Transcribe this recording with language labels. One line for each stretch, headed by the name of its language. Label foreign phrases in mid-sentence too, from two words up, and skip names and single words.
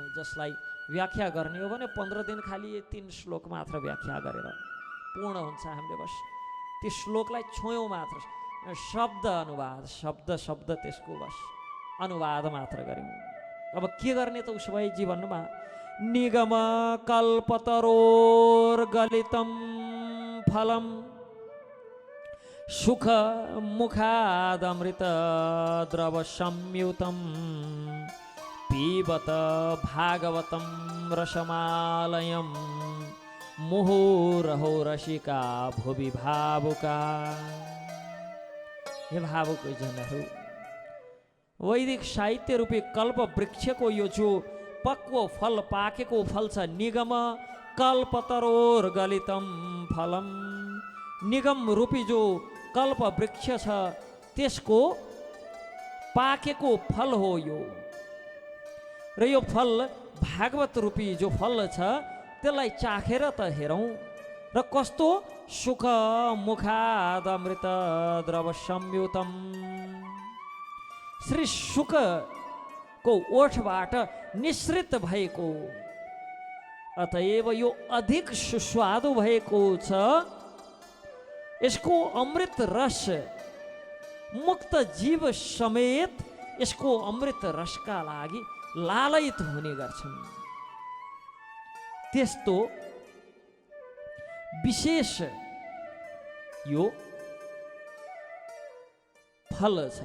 Nepali: जसलाई व्याख्या गर्ने हो भने 15 दिन खाली 3 श्लोक मात्र व्याख्या गरेर पूर्ण हुन्छ। हामीले बस त्यो श्लोकलाई छोयौँ मात्र, शब्द अनुवाद शब्द शब्द त्यसको बस अनुवाद मात्र गऱ्यौँ। अब के गर्ने त उसो भए जीवनमा?
Sanskrit: निगम कल्पतरोर्गलितं फलम सुख मुखादमृत द्रव संयुतं पीबत भागवतं रसमालयं मुहुरहो रसिका भुवि भावुका।
Nepali: हे भावुक जनहरू, वैदिक साहित्य रूपी कल्प वृक्षको यो जो पक्व फल पाकेको फल छ,
Sanskrit: निगम कल्पतरोर्गलितं फलम,
Nepali: निगम रूपी जो कल्प वृक्ष छ त्यसको पाकेको फल हो यो। र यो फल भागवत रूपी जो फल छ त्यसलाई चाखेर त हेरौँ र कस्तो
Sanskrit: सुख मुखाद अमृत द्रव संयुतम
Nepali: श्री शुकको ओठबाट निश्रित भएको अतएव यो अधिक सुस्वादु भएको छ। यसको अमृत रस मुक्त जीव समेत यसको अमृत रसका लागि लालयित हुने गर्छन्। त्यस्तो विशेष यो फल छ।